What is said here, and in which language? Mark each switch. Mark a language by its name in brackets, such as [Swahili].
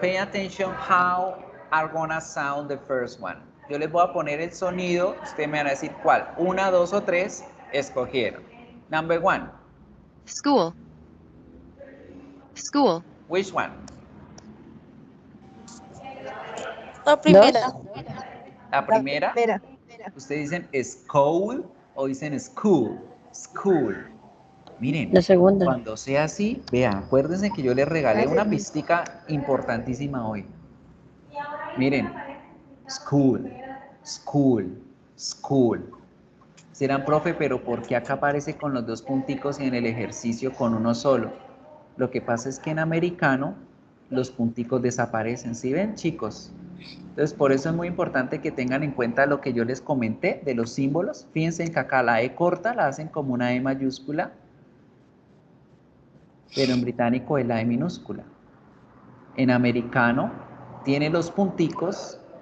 [English] Pay attention how are gonna sound the first one. [Spanish] Yo les voy a poner el sonido, ustedes me van a decir cuál. 1, 2 o 3 escogieron. [English] Number 1. School. School. Which one? [Spanish] La primera. La primera. Ustedes dicen school o dicen school. School. Miren, La segunda. cuando sea así, vean, acuérdense que yo les regalé una pistica importantísima hoy. Miren, [English] school, school, school. [Spanish] Serán, profe, pero ¿por qué acá aparece con los 2 punticos y en el ejercicio con uno solo? Lo que pasa es que en americano los punticos desaparecen, ¿sí ven, chicos? Entonces, por eso es muy importante que tengan en cuenta lo que yo les comenté de los símbolos. Fíjense en que acá la E corta la hacen como una E mayúscula, pero en británico es la E minúscula. En americano tiene los punticos